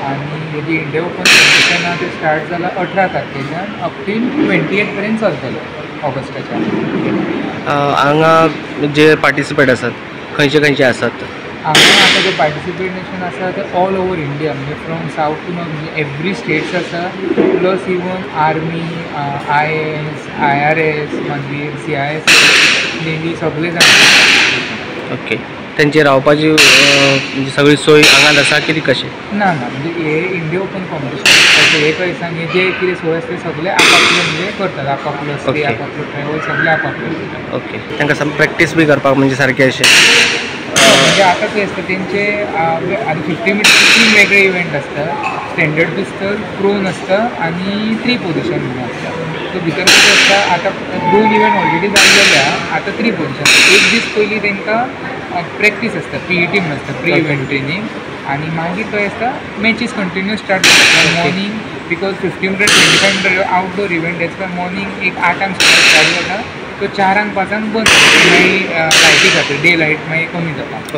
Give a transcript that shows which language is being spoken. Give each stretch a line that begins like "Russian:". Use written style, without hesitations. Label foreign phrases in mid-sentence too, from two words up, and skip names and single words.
Konkani: आणि हेजी इंडिया ओपन कॉम्पिटिशन आहा ते स्टार्ट जाला 18 तारखेच्यान
English: up till
Konkani: 28 पर्यंत चलतलो ऑगस्टाच्या। हांगा जे पार्टिसिपेट आसात खंयचे खंयचे आसात? हांगा आतां जे पार्टिसिपेशन आसा ते
English: all over India,
Konkani: म्हणजे
English: from south to north,
Konkani: म्हणजे
English: every states
Konkani: आसा,
English: plus even army, IAS, IRS,
Konkani: मागीर CIS, नेव्ही सगळे जाण। ओके, त्यांची रावपाची म्हणजे सगळी सोय हांगाच आसा की कशी? ना म्हणजे हे इंडिया ओपन कॉम्पिटिशन हे खंय सांग जे कितें सोय आसता ते सगळे आपापले म्हणजे करतात, आपापलो स्टे, आपापलो ट्रॅवल सगळे आपापले करतात। ओके, तांकां प्रॅक्टीस बी करपाक म्हणजे सारकें अशें?
Marathi: म्हणजे आता ते असतं त्यांचे आता 50 मीटर 3 वेगळे इव्हेंट असतात।
English: standard pistol,
Marathi: प्रोन असतं आणि 3 पोझिशन म्हणून असतं।
Konkani: तो भितर कितें आसता, आता 2 इव्हेंट ऑलरेडी जाल्लेल्या, आता 3 पोझिशन। एक दीस पयलीं तांकां प्रॅक्टीस आसता, PET म्हणून आसता,
English: pre event training,
Konkani: आणि मागीर थंय आसता
English: matches continue start
Konkani: जाता मॉर्निंग,
English: because 50 metre 25 metre outdoor event
Konkani: हेच मॉर्निंग एक 8 स्टार्ट जाता, तो 4-5 बंद मागीर लायटी खातीर
English: day light
Konkani: मागीर कमी जाता।